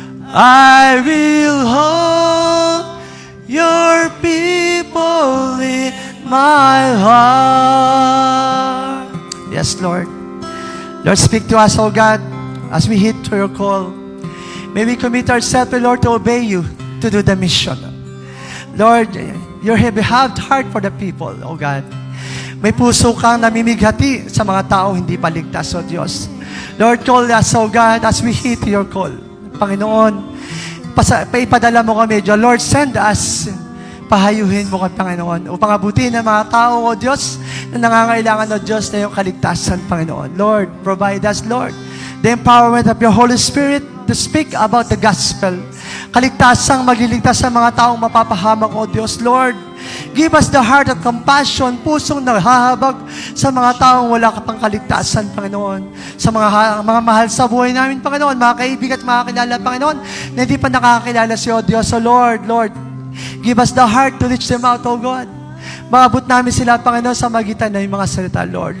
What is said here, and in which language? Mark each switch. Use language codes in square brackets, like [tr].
[en] I will hold your people in my heart. Yes, Lord. Lord, speak to us, O God, as we heed to your call. May we commit ourselves, Lord, to obey you, to do the mission. Lord, you have heart for the people, O God. [tl] May puso kang namimighati sa mga taong hindi paligtas, O Diyos. [en] Lord, call us, O God, as we heed to your call. [tl] Panginoon, paipadala mo kami, Diyos. [en] Lord, send us. [tl] Pahayuhin mo kami, Panginoon, upang abutin ng mga tao, O Diyos, na nangangailangan, O Diyos, na iyong kaligtasan, Panginoon. [en] Lord, provide us, Lord, the empowerment of your Holy Spirit to speak about the gospel. [tl] Kaligtasang magliligtas sa mga taong mapapahamak, O Diyos. [en] Lord, give us the heart of compassion, [tl] pusong naghahabag sa mga taong wala ka pang kaligtasan, Panginoon. Sa mga mahal sa buhay namin, Panginoon, mga kaibigan at mga kakilala, Panginoon, na hindi pa nakakilala si O Diyos. [en] So Lord, give us the heart to reach them out, O God. [tl] Maabot namin sila, Panginoon, sa magitan ng mga salita, Lord.